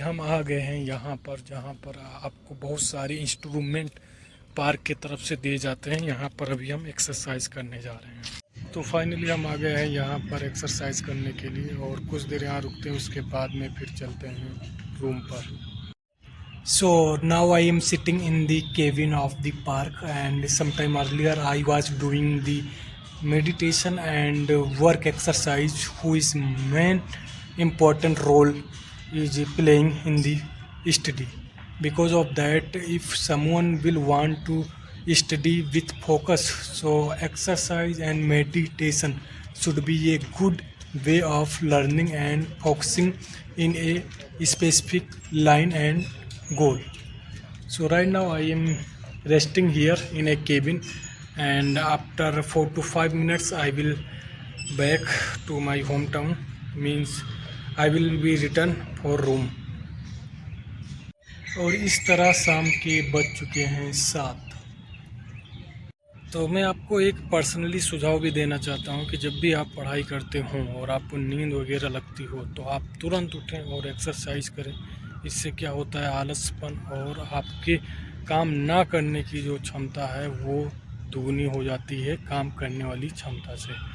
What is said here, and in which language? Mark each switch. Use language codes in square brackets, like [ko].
[hi] हम आ गए हैं यहाँ पर, जहाँ पर आपको बहुत सारे इंस्ट्रूमेंट पार्क की तरफ से दिए जाते हैं। यहाँ पर अभी हम एक्सरसाइज करने जा रहे हैं। तो फाइनली हम आ गए हैं यहाँ पर एक्सरसाइज करने के लिए, और कुछ देर यहाँ रुकते हैं, उसके बाद में फिर चलते हैं रूम पर। [en] So now I am sitting in the cabin of the park, and sometime earlier I was doing the meditation and work exercise, who is main important role is playing in the study. Because of that, if someone will want to study with focus, so exercise and meditation should be a good way of learning and focusing in a specific line and goal. So right now I am resting here in a cabin, and after 4 to 5 minutes I will back to my hometown, means I will be return for room. [hi] और इस तरह शाम के बज चुके हैं 7। तो मैं आपको एक पर्सनली सुझाव भी देना चाहता हूं कि जब भी आप पढ़ाई करते हों और आपको नींद वगैरह लगती हो तो आप तुरंत उठें और एक्सरसाइज करें। इससे क्या होता है, आलसपन और आपके काम ना करने की जो क्षमता है वो दुगनी हो जाती है काम करने वाली क्षमता से।